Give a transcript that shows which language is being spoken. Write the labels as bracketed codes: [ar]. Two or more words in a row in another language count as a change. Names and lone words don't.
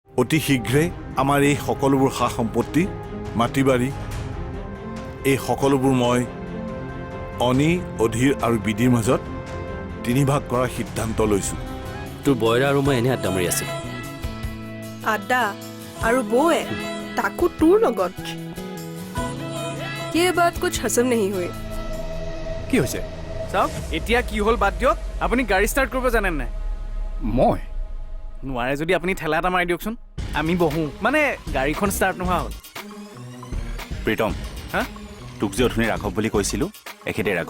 [as] অতি শীঘ্ৰে আমাৰ এই সকলোবোৰ সা সম্পত্তি মাটি বাৰী এই সকলোবোৰ মই অনি অধীৰ আৰু বিধিৰ মাজত 3 ভাগ কৰাৰ সিদ্ধান্ত লৈছোঁ তোৰ বয়ৰা আৰু মই এনে আড্ডা মাৰি আছিলোঁ আড্ডা আৰু বৌয়ে তাকো তোৰ লগত [hi] ये बात कुछ हजम नहीं हुई [as] কি হৈছে চাওক এতিয়া কি হ'ল বাদ দিয়ক আপুনি গাড়ী ষ্টাৰ্ট কৰিব জানে নাই মই নোৱাৰে যদি আপুনি ঠেলা এটা মাৰি দিয়কচোন আমি বহোঁ মানে গাড়ীখন ষ্টাৰ্ট নোহোৱা হ'ল প্ৰীতম হা তোক যে অথনি ৰাঘৱ বুলি কৈছিলোঁ এখেতে ৰাঘৱ